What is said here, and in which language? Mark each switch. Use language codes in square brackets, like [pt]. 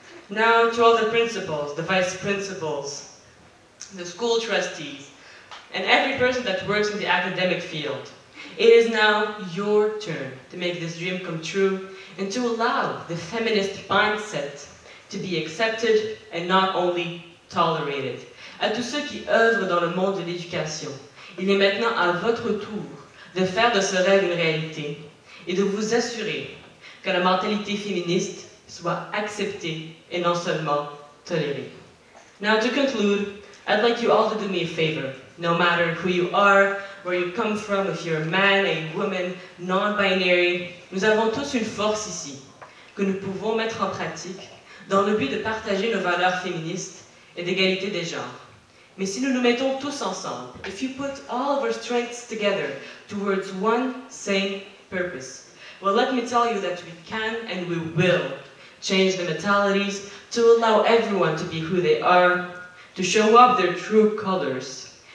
[en] Now, to all the principals, the vice principals, the school trustees, and every person that works in the academic field, it is now your turn to make this dream come true and to allow the feminist mindset to be accepted and not only tolerated. [fr] À tous ceux qui œuvrent dans le monde de l'éducation, il est maintenant à votre tour de faire de ce rêve une réalité et de vous assurer que la mentalité féministe soit acceptée et non seulement tolérée. [en] Now, to conclude, I'd like you all to do me a favor. No matter who you are, where you come from, if you're a man, a woman, non-binary, [fr] nous avons tous une force ici que nous pouvons mettre en pratique dans le but de partager nos valeurs féministes et d'égalité des genres. Mais si nous nous mettons tous ensemble, [en] if you put all of our strengths together towards one same purpose, well, let me tell you that we can and we will change the mentalities to allow everyone to be who they are, to show up their true colors,